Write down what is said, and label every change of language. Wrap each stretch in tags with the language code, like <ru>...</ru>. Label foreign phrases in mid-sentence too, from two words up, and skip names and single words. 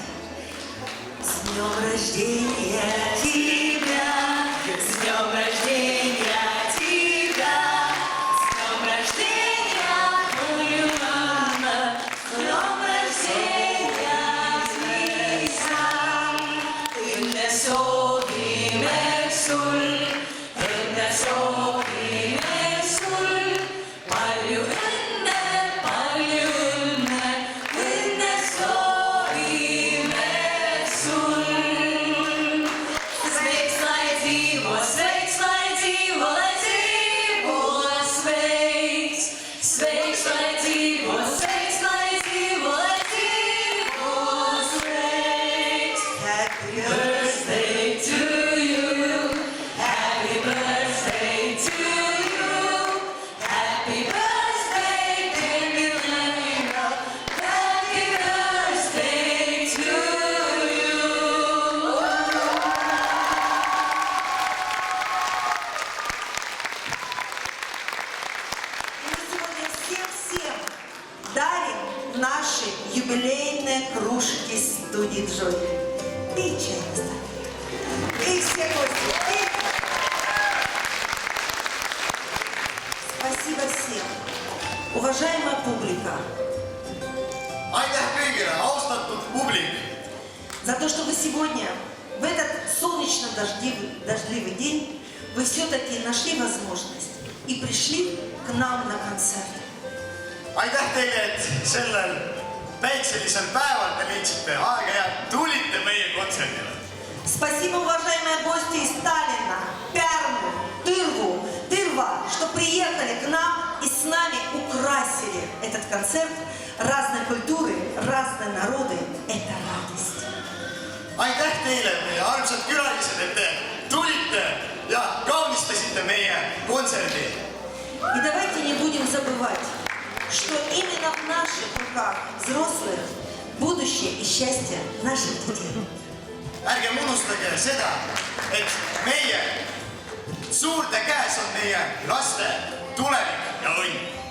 <ru>С днем рождения тебя, с днем рождения тебя, с днем рождения, Милана, с днем рождения тебя.</ru> <et>Õnne soovime sul, õnne soovime sul, palju õnne, õnne soovime sul.</et> <lv>Sveiks lai dzīvo, sveiks lai dzīvo, lai dzīvo, sveiks. Sveiks lai dzīvo, sveiks lai dzīvo, lai dzīvo, sveiks.</lv> <en>Happy birthday to you, happy birthday to you, happy birthday dear Milena, happy birthday to you.</en> <ru>Мы сегодня всем дарим наши юбилейные кружки студии Джой. Пей чай, и все гости. Пей. Спасибо всем. Уважаемая публика,</ru> <et>Aitäh kõigile, austatud publik!</et> <ru>за то, что вы сегодня, в этот солнечно-дождливый день, вы все-таки нашли возможность и пришли к нам на концерт.</ru> <et>aitäh teile, et sellel päikselisel päeval te leidsite aega ja tulite meie kontserdile.</et> <ru>Спасибо, уважаемые гости из Таллина, Пярну, Тырва, что приехали к нам и с нами украсили этот концерт. Разные культуры, разные народы – это радость.</ru> <et>Aitäh teile, meie armsad külalised, et te tulite ja kaunistasite meie kontserdi.</et> <ru>И давайте не будем забывать, что именно в наших руках взрослых будущее и счастье наших детей.</ru> <et>Ärgem unustage seda, et meie suurte käes on meie laste tulevik ja õnn.</et>